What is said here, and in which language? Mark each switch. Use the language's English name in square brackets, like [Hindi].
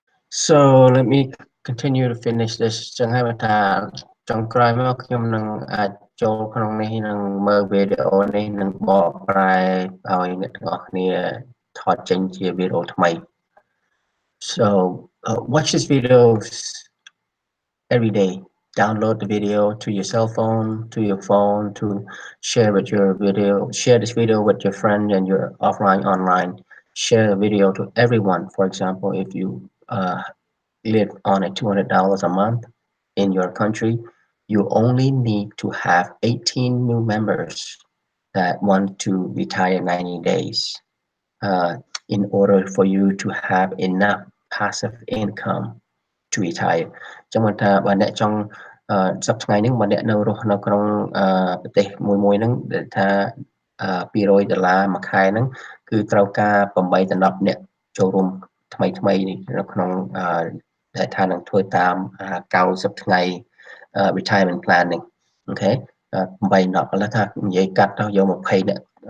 [English] So let me continue to finish this [Khmer] ចឹងហើយបើថាចុងក្រោយមកខ្ញុំនឹងអាចចូលក្នុងនេះនឹងមើលវីដេអូនេះនឹងបកប្រែឲ្យអ្នកទាំងអស់គ្នាថតចេញជាវីដេអូថ្មី [English] So watch this video every day. Download the video to your cell phone, to your phone, to share this video with your friend and your offline, online. Share the video to everyone. For example, if you live on a $200 a month in your country, you only need to have 18 new members that want to retire 90 days in order for you to have enough passive income to retire. [Khmer] ចឹងមិនថាបើអ្នកចង់សប្តាហ៍ថ្ងៃនេះបើអ្នកនៅរស់នៅក្នុងប្រទេសមួយហ្នឹងដែលថា$200មួយខែហ្នឹងគឺត្រូវការ8ដល់10អ្នកចូលរួមថ្មីនៅក្នុងដែលថានឹងធ្វើតាម90ថ្ងៃ retirement plan នេះអូខេ8ដល់10ឥឡូវថានិយាយកាត់ទៅយក20អ្នក